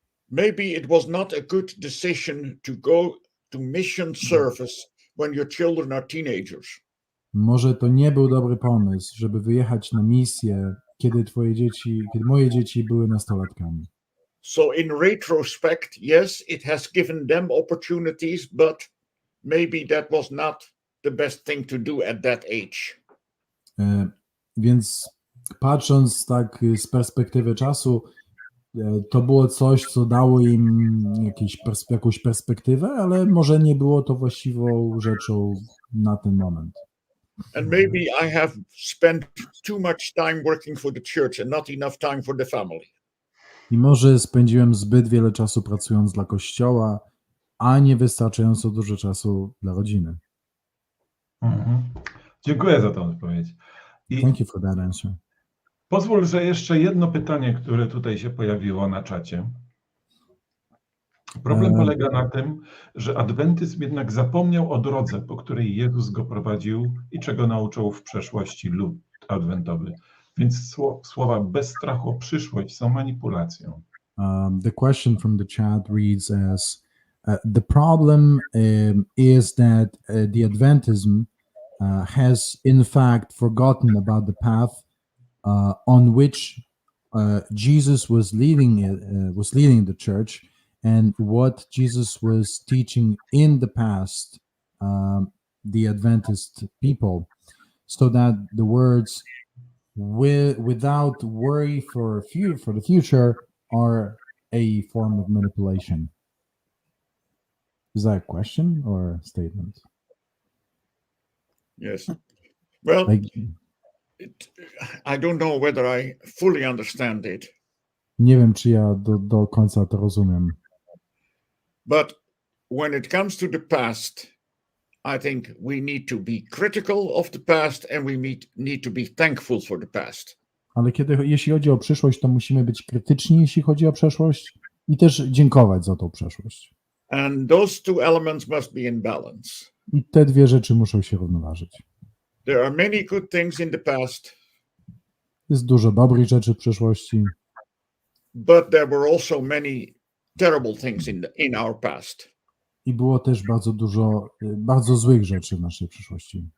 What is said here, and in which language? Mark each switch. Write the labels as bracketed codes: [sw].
[en] Maybe it was not a good decision to go to mission service when your children are teenagers. [pl] Może to nie był dobry pomysł, żeby wyjechać na misję, kiedy moje dzieci były nastolatkami. [en] So in retrospect, yes, it has given them opportunities, but maybe that was not the best thing to do at that age. [pl] Więc patrząc tak z perspektywy czasu, to było coś, co dało im jakąś perspektywę, ale może nie było to właściwą rzeczą na ten moment. [en] And maybe I have spent too much time working for the church and not enough time for the family. [pl] I może spędziłem zbyt wiele czasu pracując dla Kościoła, a nie wystarczająco dużo czasu dla rodziny. Mhm. Dziękuję za tę odpowiedź. I [en] Thank you for that answer. [pl] pozwól, że jeszcze jedno pytanie, które tutaj się pojawiło na czacie. Problem polega na tym, że adwentyzm jednak zapomniał o drodze, po której Jezus go prowadził i czego nauczył w przeszłości lud adwentowy. Więc słowa bez strachu o przyszłość są manipulacją. [en] The question from the chat reads as the problem is that the Adventism has in fact forgotten about the path on which Jesus was leading the church and what Jesus was teaching in the past the Adventist people, so that the words without worry for the future are a form of manipulation. Is that a question or a statement? Yes. Well, Like, I don't know whether I fully understand it, [pl] nie wiem, czy ja do końca to rozumiem, [en] but when it comes to the past, I think we need to be critical of the past and we need to be thankful for the past. [pl] ale jeśli chodzi o przyszłość, to musimy być krytyczni, jeśli chodzi o przeszłość i też dziękować za tą przeszłość. [en] And those two elements must be in balance. [pl] I te dwie rzeczy muszą się równoważyć. [en] There are many good things in the past, [pl] Jest dużo dobrych rzeczy w przeszłości, [en] but there were also many terrible things in our past. [pl] i było też bardzo dużo bardzo złych rzeczy w naszej przyszłości.